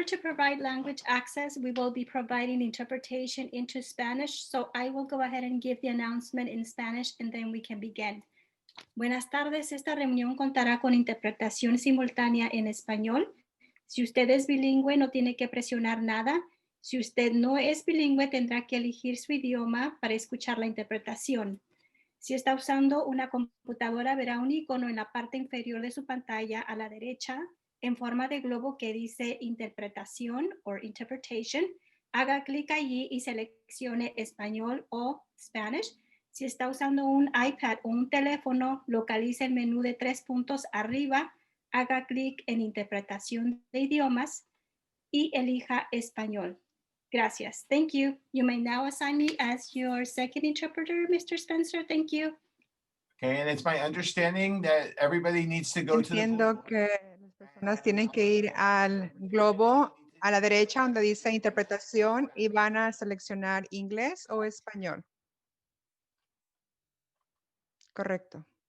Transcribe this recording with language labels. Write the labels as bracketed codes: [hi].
[en] to provide language access, we will be providing interpretation into Spanish. So I will go ahead and give the announcement in Spanish and then we can begin. [es] Buenas tardes, esta reunión contará con interpretación simultánea en español. Si usted es bilingüe, no tiene que presionar nada. Si usted no es bilingüe, tendrá que elegir su idioma para escuchar la interpretación. Si está usando una computadora, verá un icono en la parte inferior de su pantalla a la derecha en forma de globo que dice interpretación o interpretation. Haga clic allí y seleccione español o Spanish. Si está usando un iPad o un teléfono, localice el menú de 3 puntos arriba, haga clic en interpretación de idiomas y elija español. Gracias. [en] Thank you. You may now assign me as your second interpreter, Mr. Spencer. Thank you. Okay, and it's my understanding that everybody needs to go [es] Entiendo que las personas tienen que ir al globo a la derecha donde dice interpretación y van a seleccionar inglés o español. Correcto.